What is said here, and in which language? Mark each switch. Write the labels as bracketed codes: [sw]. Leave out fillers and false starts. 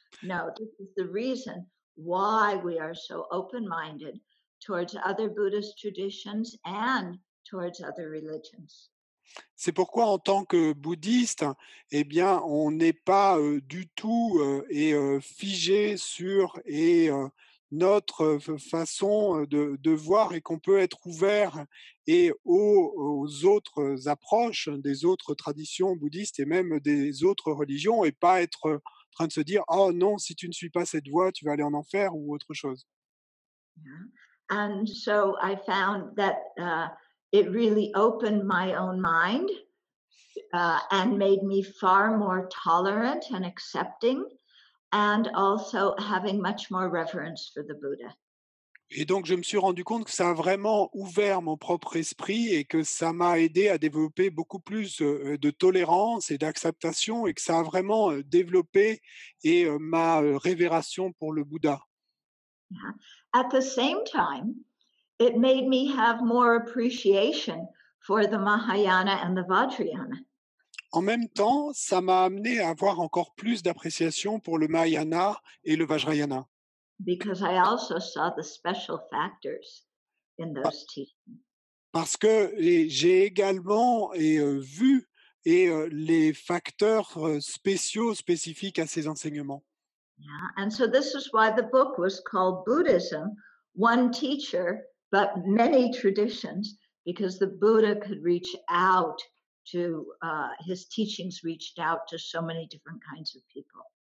[en] No, this is the reason why we are so open-minded towards other Buddhist traditions and towards other religions. [fr] C'est pourquoi, en tant que bouddhiste, eh bien, on n'est pas du tout figé sur notre façon de voir, et qu'on peut être ouvert aux autres approches des autres traditions bouddhistes et même des autres religions, et pas être en train de se dire oh non, si tu ne suis pas cette voie, tu vas aller en enfer ou autre chose. [en] Yeah. And so I found that it really opened my own mind and made me far more tolerant and accepting, and also having much more reverence for the Buddha. [fr] Et donc, je me suis rendu compte que ça a vraiment ouvert mon propre esprit et que ça m'a aidé à développer beaucoup plus de tolérance et d'acceptation, et que ça a vraiment développé ma révération pour le Bouddha. [en] Yeah. At the same time, it made me have more appreciation for the Mahayana and the Vajrayana. [fr] En même temps, ça m'a amené à avoir encore plus d'appréciation pour le Mahayana et le Vajrayana. [en] Because I also saw the special factors in those teachings. [fr] Parce que j'ai également vu les facteurs spéciaux, spécifiques à ces enseignements. [en] Yeah. And so this is why the book was called Buddhism, One Teacher, but Many Traditions, because the Buddha could reach out to, his teachings reached out to so many different kinds of people.